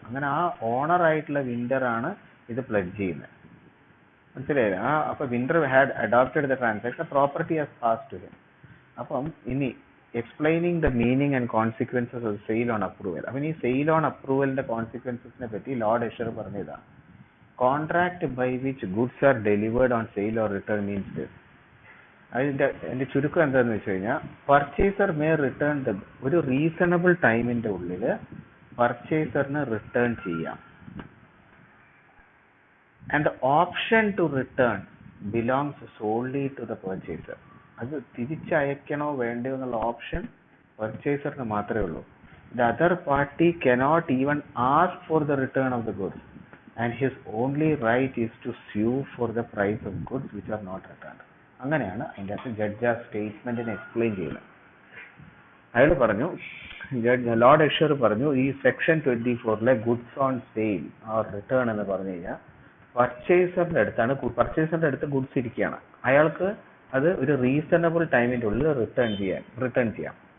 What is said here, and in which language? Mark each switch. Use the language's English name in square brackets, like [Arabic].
[Malayalam] അങ്ങനെ ആ ഓണർ ആയിട്ടുള്ള വിന്ററാണ് ഇത് പ്ലഡ്ജ് ചെയ്യുന്നത്. മനസ്സിലായില്ലേ? [English] അപ്പോൾ winter had adopted the transaction, property has passed to him. [Malayalam] അപ്പം ഇനി [English] Explaining the meaning and consequences of sale on approval. [Malayalam] അപ്പം ഈ സെയിൽ ഓൺ അപ്രൂവലിന്റെ കോൺസിക്വൻസസിനെ പറ്റി ലോർഡ് എഷർ പറഞ്ഞതാണ്. [English] Contract by which goods are delivered on sale or return means this. [Malayalam] അതിന്റെ ചുരുക്കം എന്താണെന്ന് വെച്ച് കഴിഞ്ഞാൽ, പർച്ചേസർ മേ റിട്ടേൺ ഒരു റീസണബിൾ ടൈമിന്റെ ഉള്ളിൽ പർച്ചേസറിന് റിട്ടേൺ ചെയ്യാം. [English] And the option to return belongs solely to the purchaser. [Malayalam] അത് തിരിച്ചയക്കണോ വേണ്ടയോ എന്നുള്ള ഓപ്ഷൻ പർച്ചേസറിന് മാത്രമേ ഉള്ളൂ. [English] The other party cannot even ask for the return of the goods. And his only right is to sue for the price of goods which are not returned. [Malayalam] അങ്ങനെയാണ് അതിൻ്റെ അകത്ത് judge ആ സ്റ്റേറ്റ്മെന്റിനെ explain ചെയ്യുന്നത്. അയാൾ പറഞ്ഞു, Lord assure പറഞ്ഞു, ഈ section 24 goods on sale or return എന്ന് പറഞ്ഞു കഴിഞ്ഞാൽ പർച്ചേസറിന്റെ അടുത്ത് ഗുഡ്സ് ഇരിക്കുകയാണ്. അയാൾക്ക് അത് ഒരു റീസണബിൾ ടൈമിന്റെ ഉള്ളിൽ റിട്ടേൺ ചെയ്യാം.